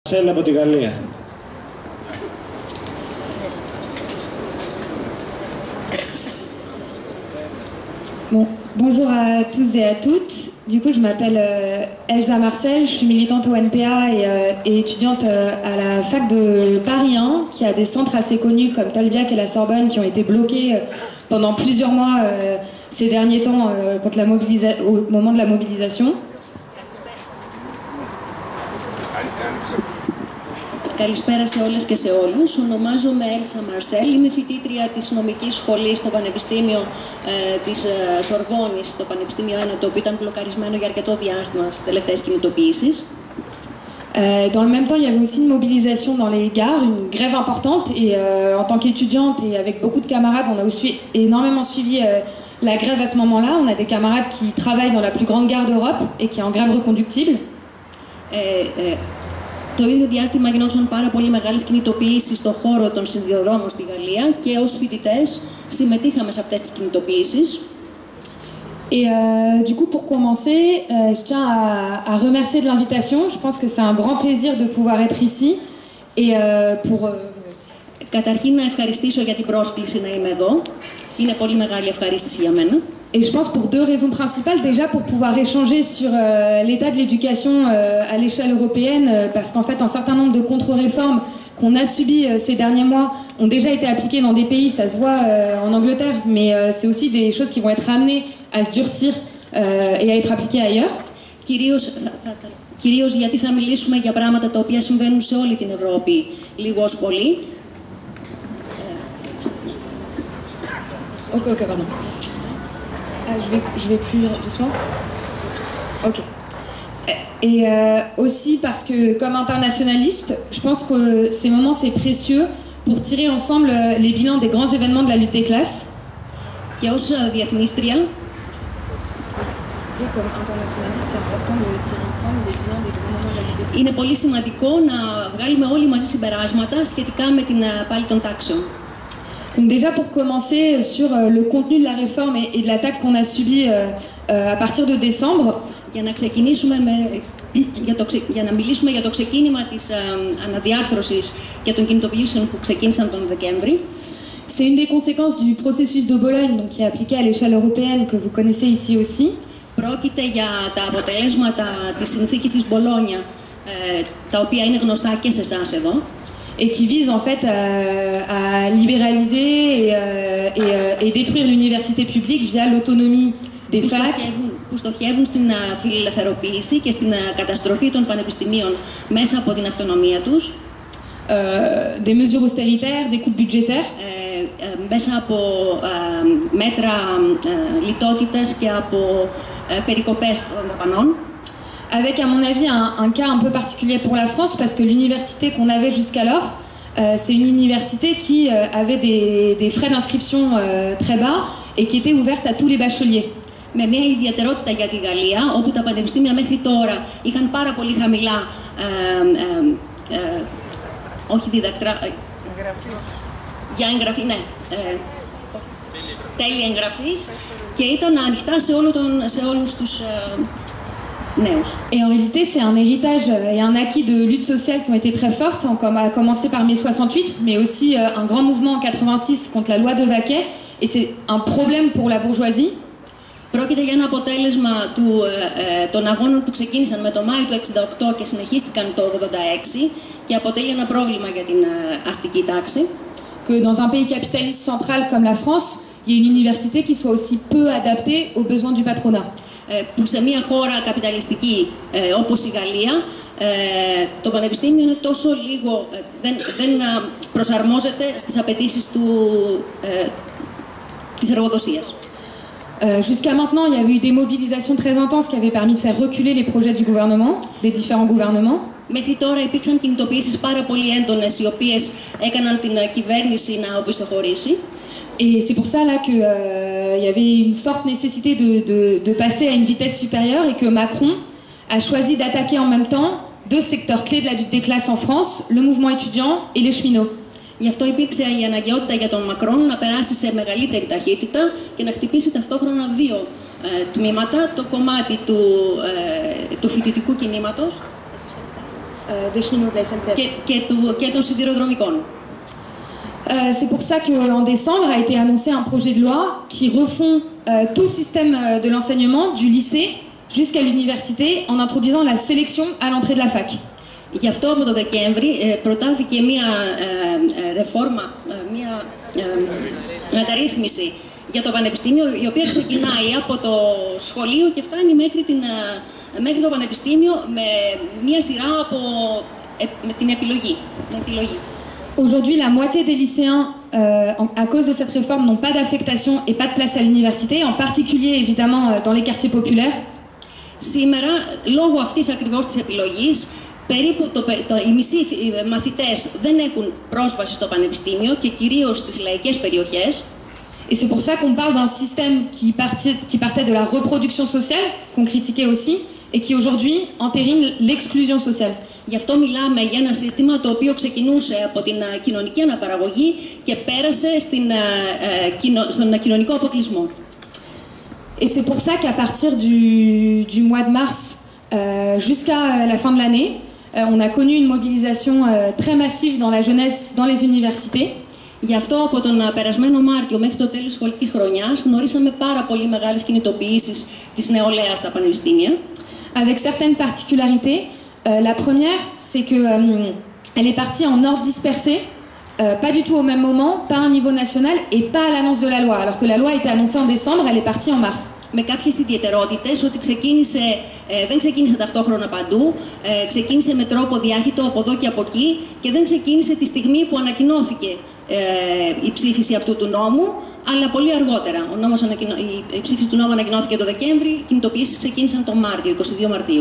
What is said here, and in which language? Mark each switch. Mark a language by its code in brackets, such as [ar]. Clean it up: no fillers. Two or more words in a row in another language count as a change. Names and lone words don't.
[el] Marcel από τη Γαλλία. [fr] Bon, bonjour à tous et à toutes. Du coup, je m'appelle Elsa Marcel, je suis militante au NPA et étudiante à la fac de Paris 1, qui a des centres assez connus comme Tolbiac et la Sorbonne qui ont été bloqués pendant plusieurs mois ces derniers temps contre au moment de la mobilisation. [el] Καλησπέρα σε όλες και σε όλους. Ονομάζομαι Έλσα Μαρσέλ, είμαι φοιτήτρια της νομικής σχολής στο Πανεπιστήμιο της Σορβόνης, στο Πανεπιστήμιο 1, το οποίο ήταν μπλοκαρισμένο για αρκετό διάστημα στις τελευταίες κινητοποιήσεις. [fr] Dans le même temps, il y avait aussi une mobilisation dans les gares, une grève importante. Et en tant qu'étudiante et avec beaucoup de camarades, on a aussi énormément suivi la grève à ce moment-là. On a des camarades qui travaillent dans la plus grande gare d'Europe et qui est en grève reconductible. [el] Το ίδιο διάστημα γινόντουσαν πάρα πολύ μεγάλες κινητοποιήσεις στον χώρο των σιδηροδρόμων στη Γαλλία και ως φοιτητές συμμετείχαμε σε αυτές τις κινητοποιήσεις. [fr] Et du coup, pour commencer, je tiens à remercier de l'invitation. Je pense que c'est un grand plaisir de pouvoir être ici. Et [el] Καταρχήν να ευχαριστήσω για την πρόσκληση να είμαι εδώ. Είναι πολύ μεγάλη ευχαρίστηση για μένα. [fr] Et je pense pour deux raisons principales. Déjà pour pouvoir échanger sur l'état de l'éducation à l'échelle européenne, parce qu'en fait un certain nombre de contre-réformes qu'on a subies ces derniers mois ont déjà été appliquées dans des pays, ça se voit en Angleterre, mais c'est aussi des choses qui vont être amenées à se durcir et à être appliquées ailleurs. [el] Κυρίως γιατί θα μιλήσουμε για πράγματα τα οποία συμβαίνουν σε όλη την Ευρώπη, λίγο ως πολύ. [fr] Ok, pardon. Je vais plus doucement. Ok. Et aussi parce que, comme internationaliste, je pense que ces moments, c'est précieux pour tirer ensemble les bilans des grands événements de la lutte des classes. [el] Και ως διεθνίστρια, είναι πολύ σημαντικό να βγάλουμε όλοι μαζί συμπεράσματα σχετικά με την πάλη των τάξεων. [fr] Donc déjà pour commencer sur le contenu de la réforme et de l'attaque qu'on a subie à partir de décembre. [el] Για να μιλήσουμε για το ξεκίνημα της αναδιάρθρωσης και των κινητοποιήσεων που ξεκίνησαν τον Δεκέμβρη. [fr] C'est une des conséquences du processus de Bologne, donc, qui est appliqué à l'échelle européenne, que vous connaissez ici aussi. [el] Πρόκειται για τα αποτελέσματα της συνθήκης της Μπολόνια, τα οποία είναι γνωστά και σε εσάς εδώ. [fr] Et qui vise en fait à libéraliser et détruire l'université publique via l'autonomie des facs. [el] Που στοχεύουν στην φιλελευθεροποίηση και στην καταστροφή των πανεπιστημίων μέσα από την αυτονομία τους. [fr] Des mesures austéritaires, des coupes budgétaires. [el] Μέσα από μέτρα λιτότητας και από περικοπές των δαπανών. [fr] Avec, à mon avis, un cas un peu particulier pour la France, parce que l'université qu'on avait jusqu'alors, c'est une université qui avait des frais d'inscription très bas et qui était ouverte à tous les bacheliers. [el] Με μια ιδιαιτερότητα για τη Γαλλία, όπου τα πανεπιστήμια μέχρι τώρα είχαν πάρα πολύ χαμηλά, όχι διδακτρά, για εγγραφή, ναι, τέλη εγγραφής και ήταν ανοιχτά σε όλους τους νέους. [fr] Et en réalité, c'est un héritage et un acquis de lutte sociale qui ont été très fortes, à commencer par mai 68, mais aussi un grand mouvement en 86 contre la loi de Vaquet, et c'est un problème pour la bourgeoisie. [el] Πρόκειται για ένα αποτέλεσμα των αγώνων που ξεκίνησαν με το Μάιο του 1968 και συνεχίστηκαν το 1986 και αποτελεί ένα πρόβλημα για την αστική τάξη. [fr] Que dans un pays capitaliste central comme la France, il y ait une université qui soit aussi peu adaptée aux besoins du patronat. [el] Που σε μια χώρα καπιταλιστική όπως η Γαλλία, το πανεπιστήμιο είναι τόσο λίγο, δεν προσαρμόζεται στις απαιτήσεις της εργοδοσίας. [fr] Jusqu'à maintenant, il y avait eu des mobilisations très intenses qui avaient permis de faire reculer les projets du gouvernement, des différents gouvernements. [el] Μέχρι τώρα υπήρξαν κινητοποιήσεις πάρα πολύ έντονες, οι οποίες έκαναν την κυβέρνηση να οπισθοχωρήσει. [fr] Et c'est pour ça là qu'il y avait une forte nécessité de passer à une vitesse supérieure et que Macron a choisi d'attaquer en même temps deux secteurs clés de la lutte des classes en France, le mouvement étudiant et les cheminots. [el] Γι' αυτό υπήρξε η αναγκαιότητα για τον Μακρόν να περάσει σε μεγαλύτερη ταχύτητα και να χτυπήσει ταυτόχρονα δύο τμήματα, το κομμάτι του φοιτητικού κινήματος [fr] des cheminots de la SNCF. [el] Και των σιδηροδρομικών. [fr] C'est pour ça qu'en décembre a été annoncé un projet de loi qui refond tout le système de l'enseignement, du lycée jusqu'à l'université, en introduisant la sélection à l'entrée de la fac. [el] Γι' αυτό από το Δεκέμβρη προτάθηκε μία ρεφόρμα, μία μεταρρύθμιση για το πανεπιστήμιο, η οποία ξεκινάει από το σχολείο και φτάνει μέχρι το πανεπιστήμιο με μία σειρά με την επιλογή. [fr] Aujourd'hui, la moitié des lycéens, à cause de cette réforme, n'ont pas d'affectation et pas de place à l'université, en particulier évidemment dans les quartiers populaires. [el] Σήμερα, λόγω αυτής ακριβώς της επιλογής, περίπου οι μισοί μαθητές δεν έχουν πρόσβαση στο πανεπιστήμιο και κυρίως στις λαϊκές περιοχές. [fr] Et c'est pour ça qu'on parle d'un système qui partait de la reproduction sociale, qu'on critiquait aussi, et qui aujourd'hui entérine l'exclusion sociale. [el] Γι' αυτό μιλάμε για ένα σύστημα το οποίο ξεκινούσε από την κοινωνική αναπαραγωγή και πέρασε στον κοινωνικό αποκλεισμό. [fr] Et c'est pour ça qu'à partir du mois de mars jusqu'à la fin de l'année, on a connu une mobilisation très massive dans la jeunesse, dans les universités. [el] Γι' αυτό από τον περασμένο Μάρτιο μέχρι το τέλος της σχολικής χρονιάς γνωρίσαμε πάρα πολύ μεγάλες κινητοποιήσεις της νεολαίας στα πανεπιστήμια. [fr] Avec certaines particularités. La première, c'est qu'elle est partie en ordre dispersé, pas du tout au même moment, pas à un niveau national et pas à l'annonce de la loi. Alors que la loi a été annoncée en décembre, elle est partie en mars. [el] Με κάποιες ιδιαιτερότητες, ότι δεν ξεκίνησε ταυτόχρονα παντού, ξεκίνησε με τρόπο διάχυτο από εδώ και από εκεί και δεν ξεκίνησε τη στιγμή που ανακοινώθηκε η ψήφιση αυτού του νόμου, αλλά πολύ αργότερα. Η ψήφιση του νόμου ανακοινώθηκε το Δεκέμβρη, οι κινητοποιήσεις ξεκίνησαν τον Μάρτιο, 22 Μαρτίου.